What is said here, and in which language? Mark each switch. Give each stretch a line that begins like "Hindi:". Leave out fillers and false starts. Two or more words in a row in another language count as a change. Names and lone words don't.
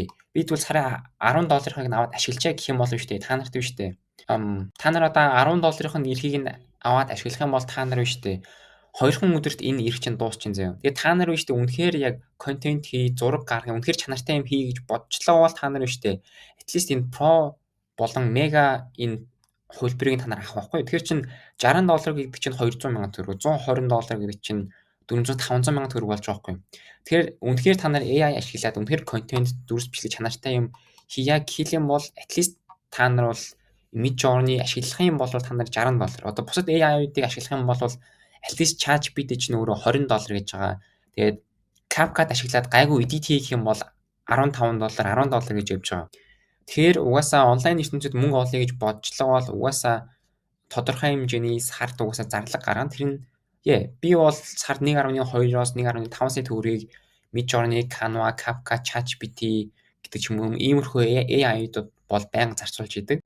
Mongolian: Би тэгвэл сарын $10-ыг аваад ашиглачаа гэх юм бол биш дээ. Та нарт биш дээ. Та нар одоо $10-ын эрхийг нь аваад ашиглах юм бол та нар биш дээ. 2хан өдөрт энэ эрх чинь дуусчин заяа. Тэгээд та нар биш дээ үнэхээр яг контент хий, зураг гаргах, үнэхээр чанартай юм хий гэж бодчихлоо бол та нар биш дээ.
English: At least
Mongolian: энэ Pro болон Mega энэ хөлбөрийг та нар авах байхгүй. Тэгэхээр чин $60 гэдэг чинь 200 мянган төгрөг, $120 гэдэг чинь 400-500 мянган төгрөг болж байгаа байхгүй. Тэгэхээр үнэхээр та нар AI ашиглаад үнэхээр контент дүрс бичлэг чанартай юм хийя гэх юм бол
English: at least
Mongolian: та нар бол Midjourney ашиглах юм бол та нар $60. Одоо бусад AI-уудыг ашиглах юм бол
English: at least
Mongolian: ChatGPT чинь өөрөө $20 гэж байгаа. Тэгээд CapCut ашиглаад гайгүй edit хийх юм бол $15, $10 гэж явж байгаа. Тэгэхээр угаасаа онлайн ертөнцид мөнгө олъё гэж бодчихлоо бол угаасаа тодорхой хэмжээний сард угаасаа зарлага гаргана. Тэр нь би бол сард 1.2-оос 1.5 сая төгрөгийг Midjourney, Canva, CapCut, ChatGPT гэдэг ч юм уу иймэрхүү AI-ууд бол байнга зарцуулж идэг.